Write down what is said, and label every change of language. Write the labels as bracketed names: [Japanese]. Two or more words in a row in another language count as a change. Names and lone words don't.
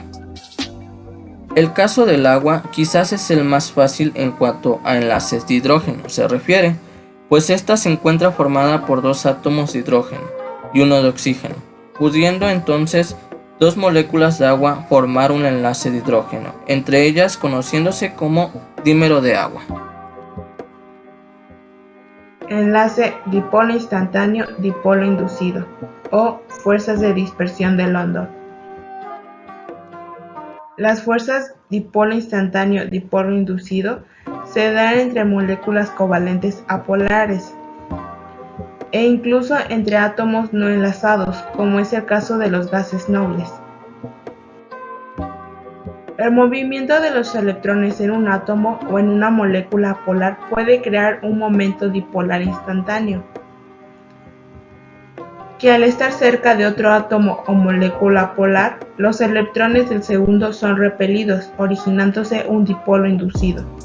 [Spanish] El caso del agua quizás es el más fácil en cuanto a enlaces de hidrógeno se refiere, pues esta se encuentra formada por dos átomos de hidrógeno y uno de oxígeno, pudiendo entonces dos moléculas de agua formar un enlace de hidrógeno, entre ellas conociéndose como dímero de agua. Enlace dipolo instantáneo, dipolo inducido, o fuerzas de dispersión de London. Las fuerzas dipolo instantáneo, dipolo inducido se dan entre moléculas covalentes apolares e incluso entre átomos no enlazados, como es el caso de los gases nobles. El movimiento de los electrones en un átomo o en una molécula polar puede crear un momento dipolar instantáneo, que al estar cerca de otro átomo o molécula polar, los electrones del segundo son repelidos, originándose un dipolo inducido.